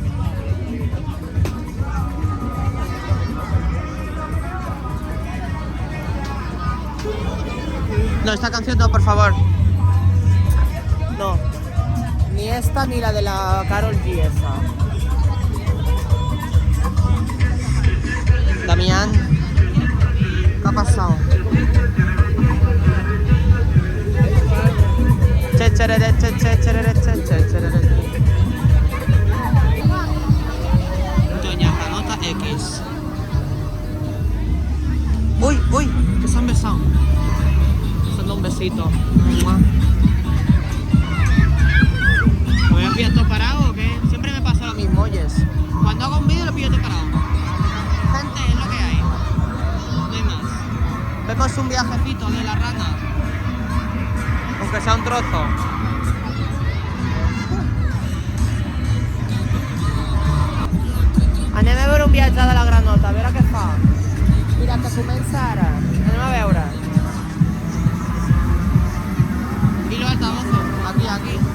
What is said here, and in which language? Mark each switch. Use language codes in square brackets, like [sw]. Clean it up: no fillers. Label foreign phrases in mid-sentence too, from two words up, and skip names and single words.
[es] No, esta canción no, por favor. No. Ni esta ni la de la Karol G esa. Damián, ¿qué ha pasado? Che, cherere, che, che, cherere, che, che, cherere. Doña Ranota X. Uy, uy, que se han besado. Dando un besito. ¡Mua! ¿Me voy a pillar todo parado o qué? Siempre me pasa lo mismo, oyes. Cuando hago un vídeo lo pillo todo parado. Gente, es lo que hay. No hay más. Vemos un viajecito de la rana. Aunque sea un trozo. [ca] Anem a veure un viatge de la granota, a veure què fa. Mira, que comença ara. Anem a veure. [es] Y los altavoces, aquí, aquí.